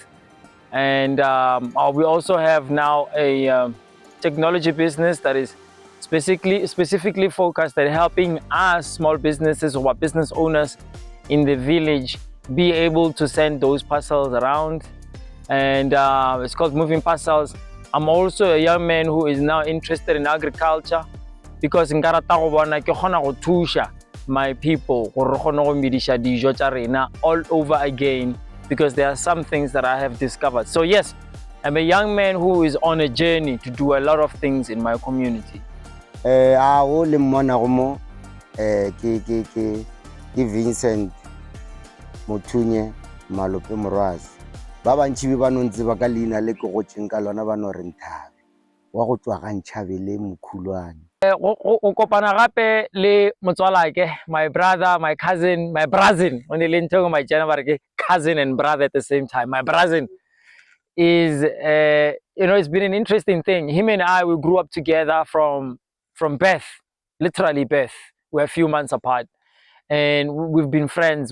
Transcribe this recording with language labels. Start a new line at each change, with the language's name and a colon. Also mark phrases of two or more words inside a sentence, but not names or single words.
English: And we also have now a technology business that is specifically focused at helping us small businesses or business owners in the village be able to send those parcels around, and it's called Moving Parcels. I'm also a young man who is now interested in agriculture because
Northern Sotho: nka rata go bona ke kgona go thusha
English: my people
Northern Sotho: gore re kgone go medisha dijo tša rena
English: all over again, because there are some things that I have discovered. So yes, I'm a young man who is on a journey to do a lot of things in my community.
Northern Sotho: O le mmona go mo ke Vincent Mothunya Malope Morwazi ba bantši ba nontse ba ka leina le ke go tšeng ka lona ba no re Nthabe wa go tswa ga Ntšhabele Mokhulwane. O kopana gape le motswalake,
English: my brother, my cousin, my brazin. When they learn talking my channel, cousin and brother at the same time. My brazin is, it's been an interesting thing. Him and I, we grew up together from birth, literally birth. We're a few months apart, and we've been friends.